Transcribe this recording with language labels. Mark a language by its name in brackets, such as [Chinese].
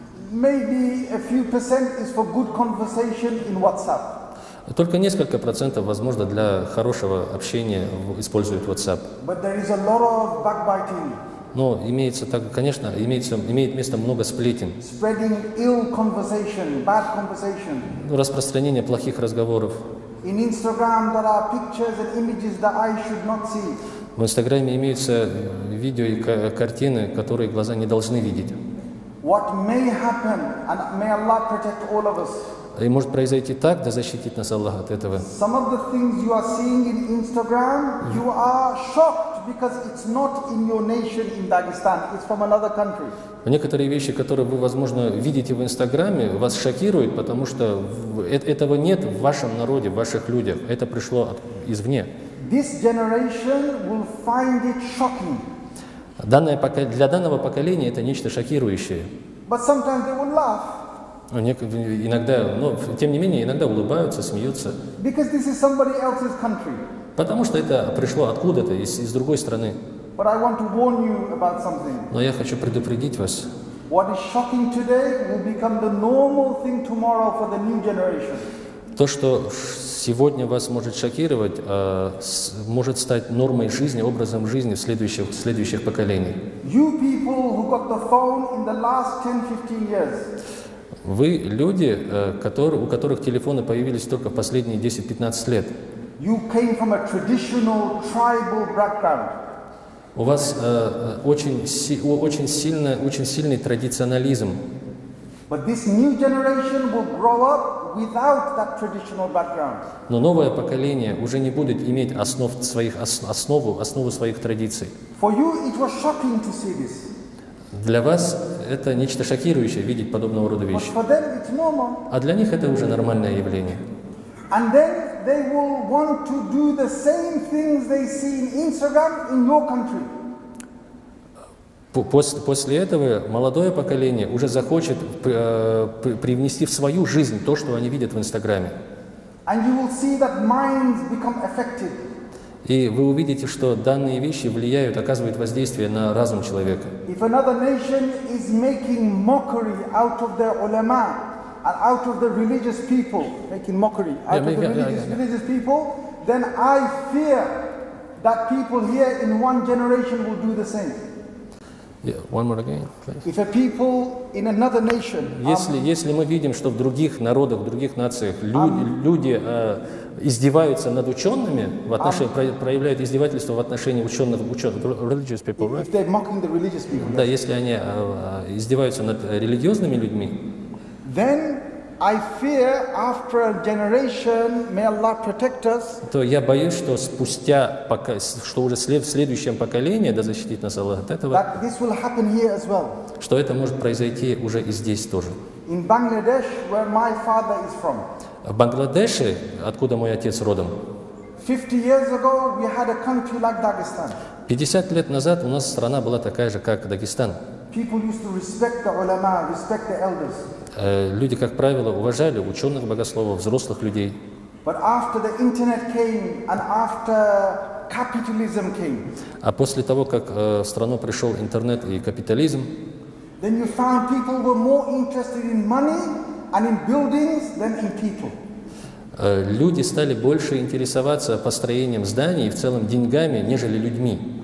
[English] Maybe a few percent is for good conversation in WhatsApp. [Russian] Только несколько процентов, возможно, для хорошего общения используют WhatsApp. [English] But there is a lot of backbiting. [Russian] Но имеется так, конечно, имеет место много сплетен, [English] spreading ill conversation, bad conversation. [Russian] распространение плохих разговоров. [English] In Instagram, there are pictures and images that I should not see. [Russian] В Инстаграме имеются видео и картины, которые глаза не должны видеть. [English] What may happen, and may Allah protect all of us. [Russian] И может произойти так, да защитит нас Аллах от этого. [English] Some of the things you are seeing in Instagram, you are shocked because it's not in your nation in Dagestan, it's from another country. [Russian] Некоторые вещи, которые вы, возможно, видите в Инстаграме, вас шокируют, потому что этого нет в вашем народе, в ваших людях. Это пришло извне. [English] This generation will find it shocking. [Russian] Для данного поколения это нечто шокирующее. [English] But sometimes they will laugh. [Russian] Иногда, но тем не менее, иногда улыбаются, смеются. [English] Because this is somebody else's country. [Russian] Потому что это пришло откуда-то, из другой страны. [English] But I want to warn you about something. [Russian] Но я хочу предупредить вас. [English] What is shocking today will become the normal thing tomorrow for the new generation. [Russian] То, что сегодня вас может шокировать, может стать нормой жизни, образом жизни следующих поколений. [English] You people who got the phone in the last 10-15 years. [Russian] Вы люди, у которых телефоны появились только в последние 10-15 лет. [English] You came from a traditional tribal background. [Russian] У вас очень сильный традиционализм. [English] But this new generation will grow up without that traditional background. [Russian] Но новое поколение уже не будет иметь основу своих традиций. [English] For you, it was shocking to see this. [Russian] Для вас это нечто шокирующее видеть подобного рода [English] But [Russian] вещи. [English] for them, it's normal. [Russian] А для них это уже нормальное явление. [English] And then they will want to do the same things they see in Instagram in your country. [Russian] После этого молодое поколение уже захочет привнести в свою жизнь то, что они видят в Инстаграме. [English] And you will see that minds become affected. [Russian] И вы увидите, что данные вещи влияют, оказывают воздействие на разум человека. [English] If another nation is making mockery out of their ulama and out of the religious people, making mockery out of the religious people, then I fear that people here in one generation will do the same. One more again, please. If a people in another nation, [Russian] Если мы видим, что в других народах, в других нациях люди издеваются над учеными, проявляют издевательство в отношении ученых, [English] religious people, right? if they're mocking the religious people, [Russian] Да, если они издеваются над религиозными людьми, [English] then I fear after a generation, may Allah protect us, [Russian] то я боюсь, что что уже в следующем поколении, да защитит нас Аллах от этого, [English] that this will happen here as well. [Russian] что это может произойти уже и здесь тоже. [English] In Bangladesh, where my father is from, [Russian] В Бангладеше, откуда мой отец родом, [English] 50 years ago, we had a country like Dagestan. [Russian] 50 лет назад у нас страна была такая же, как Дагестан. [English] People used to respect the ulama, respect the elders. [Russian] Люди, как правило, уважали ученых, богословов, взрослых людей. [English] But after the internet came and after capitalism came, [Russian] А после того, как в страну пришел интернет и капитализм, [English] then you found people were more interested in money and in buildings than in people. [Russian] люди стали больше интересоваться построением зданий и в целом деньгами, нежели людьми.